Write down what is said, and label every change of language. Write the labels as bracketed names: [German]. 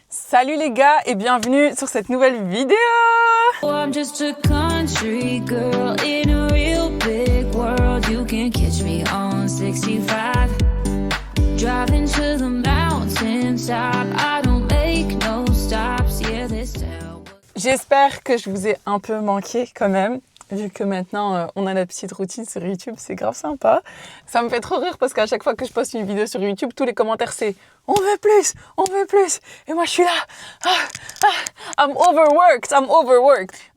[French] Salut les gars et bienvenue sur cette nouvelle vidéo. [English] I'm just a country girl in a real big world. You can catch me on 65, driving to the mountaintop. I don't make no stops. Yeah, this town. [French] J'espère que je vous ai un peu manqué quand même. Vu que maintenant on a la petite routine sur YouTube, c'est grave sympa. Ça me fait trop rire parce qu'à chaque fois que je poste une vidéo sur YouTube, tous les commentaires c'est « On veut plus, on veut plus !» Et moi je suis là « [English] I'm overworked !»